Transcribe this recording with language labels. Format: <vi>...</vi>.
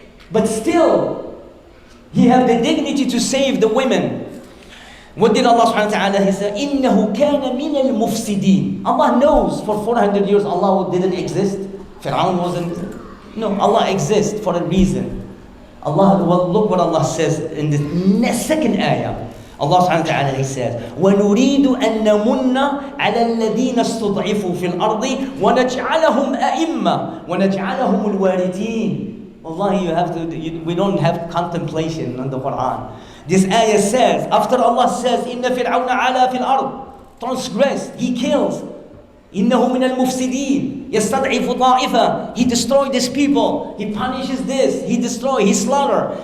<en>But still, he had the dignity to save the women. What did Allah subhanahu wa ta'ala, he said,</en> <ar>إِنَّهُ كَانَ مِنَ الْمُفْسِدِينَ.</ar> <en>Allah knows for 400 years Allah didn't exist. Fir'aun wasn't. No, Allah exists for a reason. Look what Allah says in the second ayah.</en> <ar>Allah subhanahu wa ta'ala,</ar> <en>he says,</en> <ar>وَنُرِيدُ أَن نَمُنَّ عَلَى الَّذِينَ اسْتُضْعِفُوا فِي الْأَرْضِ وَنَجْعَلَهُمْ أَئِمَّةً وَنَجْعَلَهُمُ الْوَارِثِينَ.</ar> <en>Wallahi, we don't have contemplation on the Quran. This ayah says, after Allah says,</en> <ar>إِنَّ فِرْعَوْنَ عَلَى فِي الْأَرْضِ,</ar> <en>transgress, he kills.</en> <ar>إِنَّهُ مِنَ الْمُفْسِدِينَ يَسْتَضْعِفُ طَائِفَةً,</ar> <en>he destroyed these people, he punishes this, he destroys, he slaughter.</en>